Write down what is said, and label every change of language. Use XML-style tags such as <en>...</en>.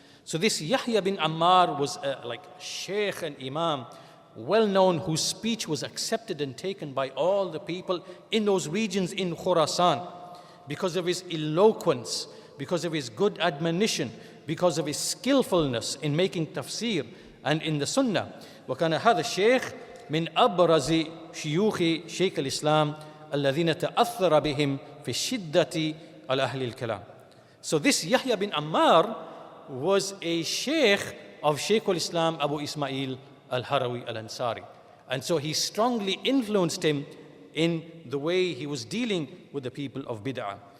<en>So this Yaḥyā bin Ammār was like Shaykh and Imam, well known, whose speech was accepted and taken by all the people in those regions in Khurasan because of his eloquence, because of his good admonition, because of his skillfulness in making tafsīr and in the Sunnah.</en> <ar>وكان هذا الشيخ من أبرز شيوخ شيخ الإسلام الذين تأثر بهم في الشدة على أهل الكلام.</ar> <en>So this Yaḥyā bin Ammār was a sheikh of Shaykh al-Islam Abū Ismā'īl al-Harawī al-Ansari. And so he strongly influenced him in the way he was dealing with the people of bid'ah.</en>